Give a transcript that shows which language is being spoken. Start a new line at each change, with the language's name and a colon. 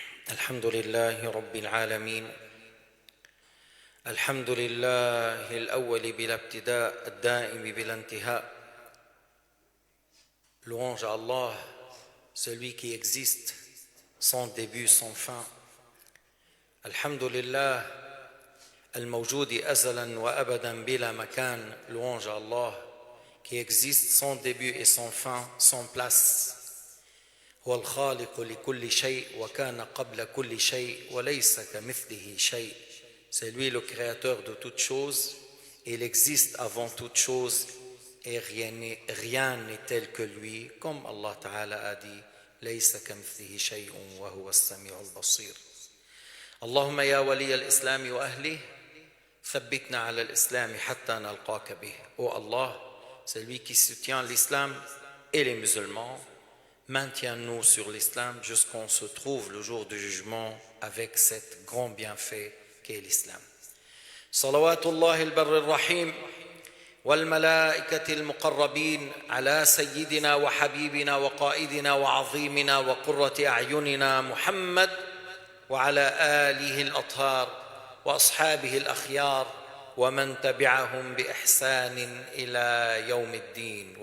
Arabic: الحمد لله رب العالمين الحمد لله الأول بلا ابتداء الدائم بلا انتهاء.
French: Louange à Allah, celui qui existe sans début, sans fin.
Arabic: Alhamdulillah al-mawjoudi azalan wa abadan bila makan.
French: Louange à Allah qui existe sans début et sans fin, sans place.
Arabic: هو الخالق لكل شيء وكان قبل كل شيء وليس كمثله شيء.
French: C'est lui le créateur de toutes choses, et il existe avant toutes choses, et rien n'est tel que lui, comme Allah Ta'ala a dit,
Arabic: ليس كمثله شيء وهو السميع البصير. اللهم يا ولي الإسلام وأهله ثبتنا على الإسلام حتى نلقاك به.
French: Oh Allah, celui qui soutient l'islam et les musulmans, maintiens-nous sur l'islam jusqu'on se trouve le jour du jugement avec cet grand bienfait qu'est l'islam.
Arabic: صلوات الله البر الرحيم والملائكة المقربين على سيدنا وحبيبنا وقائدنا وعظيمنا وقرة أعيننا محمد وعلى آله الأطهار وأصحابه الأخيار ومن تبعهم بإحسان إلى يوم الدين.